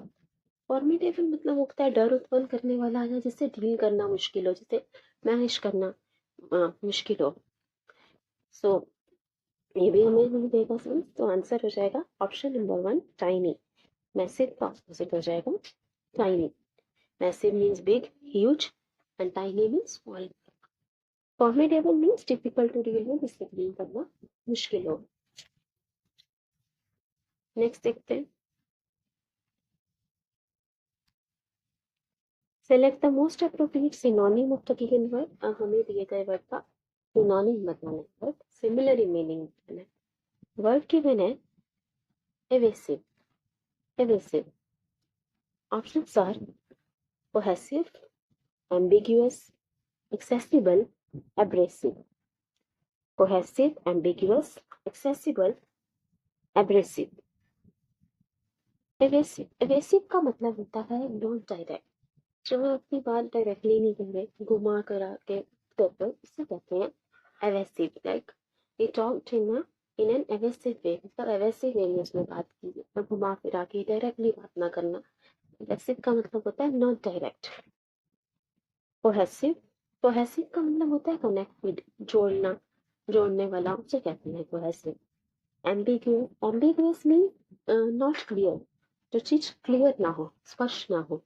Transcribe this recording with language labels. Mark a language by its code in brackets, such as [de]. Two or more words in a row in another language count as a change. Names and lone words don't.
[hi] फॉर्मिडेबल मतलब होता है डर उत्पन्न करने वाला, या जिससे डील करना मुश्किल हो, जिसे मैनेज करना मुश्किल हो। सो ये भी हमें नहीं देगा समझ, तो आंसर हो जाएगा [en] option number [hi] 1, टाइनी। मैसिव का ऑपोजिट हो जाएगा टाइनी। [en] massive means big, huge, and tiny means small. formidable means difficult to deal में, [hi] जिससे डील करना मुश्किल हो। [en] नेक्स्ट [hi] देखते हैं, [en] select the most appropriate synonym of the given word. [hi] हमें दिए गए वर्ड का सिनोनिम बताना है, [en] word similar in meaning [hi] बताना है। [en] word given है evasive, evasive. options are cohesive, ambiguous, accessible, abrasive। cohesive, ambiguous, accessible, abrasive। [hi] evasive, evasive का मतलब होता है [en] non direct, [hi] जो हम अपनी बात डायरेक्टली नहीं कह रहे, घुमा करा के कहते हैं, इसे कहते हैं evasive। [en] लाइक we talked in an evasive way, [hi] मतलब evasive वे में उसने बात की, और घुमा फिरा के डायरेक्टली बात ना करना। evasive का मतलब होता है [en] not direct. [hi] कोहेसिव, कोहेसिव का मतलब होता है कनेक्टेड, जोड़ना, जोड़ने वाला, उसे कहते हैं कोहेसिव। एम्बिग्यूअस, एम्बिग्यूअस [en] mean not clear, [hi] जो चीज क्लियर ना हो, स्पष्ट ना हो।